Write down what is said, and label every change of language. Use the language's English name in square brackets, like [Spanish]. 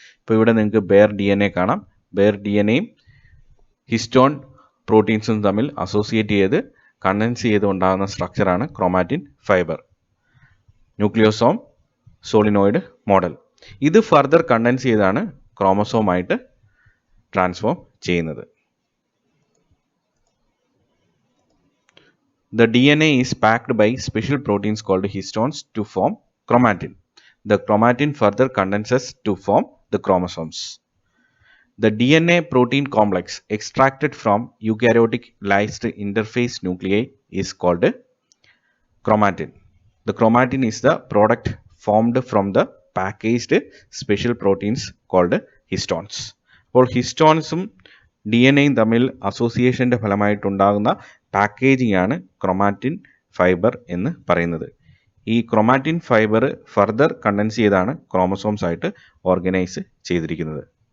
[Malayalam] ഇപ്പോൾ ഇവിടെ നിങ്ങൾക്ക് ബെയർ DNA കാണാം. ബെയർ DNAയും ഹിസ്റ്റോൺ പ്രോട്ടീൻസും തമ്മിൽ അസോസിയേറ്റ് ചെയ്ത് കണ്ടൻസ് ചെയ്ത് ഉണ്ടാകുന്ന സ്ട്രക്ചറാണ് ക്രോമാറ്റിൻ ഫൈബർ. ന്യൂക്ലിയോസോം solenoid model. ഇത് ഫർദർ കണ്ടൻസ് ചെയ്താണ് ക്രോമസോമായിട്ട് ട്രാൻസ്ഫോം ചെയ്യുന്നത്. [English] The DNA is packed by special proteins called histones to form chromatin. The chromatin further condenses to form the chromosomes. The DNA protein complex extracted from eukaryotic lysed interphase nuclei is called chromatin. The chromatin is the product formed from the packaged special proteins called histones. [Malayalam] അപ്പോൾ ഹിസ്റ്റോൺസും DNA തമ്മിൽ അസോസിയേഷൻ്റെ ഫലമായിട്ടുണ്ടാകുന്ന packaging ആണ് chromatin fibre എന്ന് പറയുന്നത്. ഈ chromatin fibre further contents ചെയ്താണ് chromosomes ആയിട്ട് organise ചെയ്തിരിക്കുന്നത്.